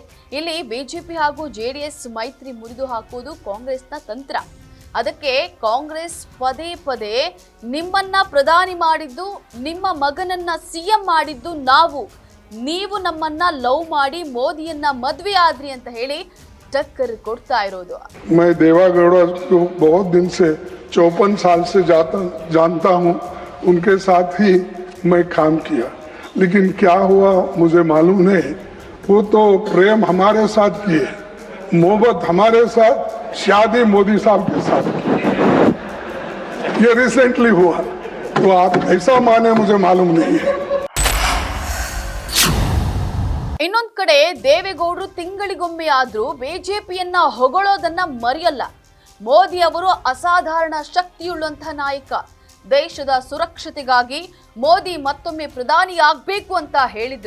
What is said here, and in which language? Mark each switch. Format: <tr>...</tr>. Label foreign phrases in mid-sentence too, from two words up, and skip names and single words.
<kn>ಇಲ್ಲಿ ಬಿಜೆಪಿ ಹಾಗೂ ಜೆಡಿಎಸ್ ಮೈತ್ರಿ ಮುರಿದು ಹಾಕುವುದು ಕಾಂಗ್ರೆಸ್ನ ತಂತ್ರ. ಅದಕ್ಕೆ ಕಾಂಗ್ರೆಸ್ ಪದೇ ಪದೇ ನಿಮ್ಮನ್ನ ಪ್ರಧಾನಿ ಮಾಡಿದ್ದು, ನಿಮ್ಮ ಮಗನನ್ನ ಸಿಎಂ ಮಾಡಿದ್ದು ನಾವು, ನೀವು ನಮ್ಮನ್ನ ಲವ್ ಮಾಡಿ ಮೋದಿಯನ್ನ ಮದ್ವೆ ಆದ್ರಿ ಅಂತ ಹೇಳಿ टक्कर ಕೊಡ್ತಾ ಇರೋದು.</kn> <hi>मैं देवागौड़ा को बहुत दिन से 54 साल से जानता हूँ. उनके साथ ही मैं काम किया, लेकिन क्या हुआ मुझे मालूम नहीं. वो तो प्रेम हमारे साथ किए, मोहब्बत हमारे साथ, शादी मोदी साहब के साथ की. ये रिसेंटली हुआ, तो आप ऐसा माने मुझे मालूम नहीं है.</hi> <kn>ಇನ್ನೊಂದ್ ಕಡೆ ದೇವೇಗೌಡರು ತಿಂಗಳಿಗೊಮ್ಮೆ ಆದ್ರೂ ಬಿಜೆಪಿಯನ್ನ ಹೊಗಳೋದನ್ನ ಮರೆಯಲ್ಲ. ಮೋದಿ ಅವರು ಅಸಾಧಾರಣ ಶಕ್ತಿಯುಳ್ಳಂತಹ ನಾಯಕ. ದೇಶದ ಸುರಕ್ಷತೆಗಾಗಿ ಮೋದಿ ಮತ್ತೊಮ್ಮೆ ಪ್ರಧಾನಿಯಾಗಬೇಕು ಅಂತ ಹೇಳಿದ್ರು.</kn>